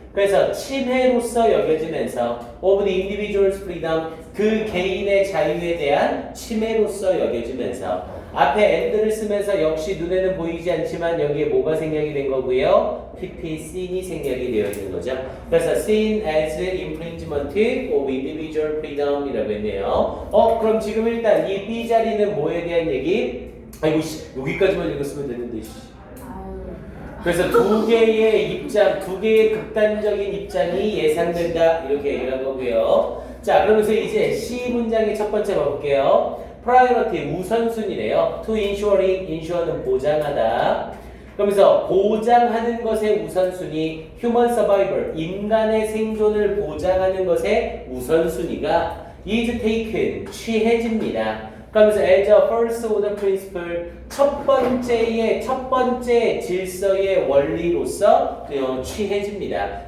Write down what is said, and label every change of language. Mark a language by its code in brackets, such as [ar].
[ko] 그래서 침해로서 여겨지면서 [en] of the individual's freedom [ko] 그 개인의 자유에 대한 침해로서 여겨지면서 앞에 and를 쓰면서 역시 눈에는 보이지 않지만 여기에 뭐가 생략이 된 거고요? PP, seen이 생략이 되어 있는 거죠. 그래서 [en] seen as infringement of individual freedom이라고 했네요. [ko] 그럼 지금 일단 이 B 자리는 뭐에 대한 얘기? 아이고 씨, 여기까지만 읽었으면 되는데 씨. 그래서 두 개의 입장, 두 개의 극단적인 입장이 예상된다 이렇게 얘기한 거고요. 자, 그러면서 이제 C 문장의 첫 번째 봐볼게요. priority 우선순위래요. [en] to ensuring, [ko] ensure는 보장하다. 그러면서 보장하는 것의 우선순위, [en] human survival, [ko] 인간의 생존을 보장하는 것의 우선순위가 [en] is taken, [ko] 취해집니다. 그러면서 [en] as a first order principle, [ko] 첫 번째 질서의 원리로서 취해집니다.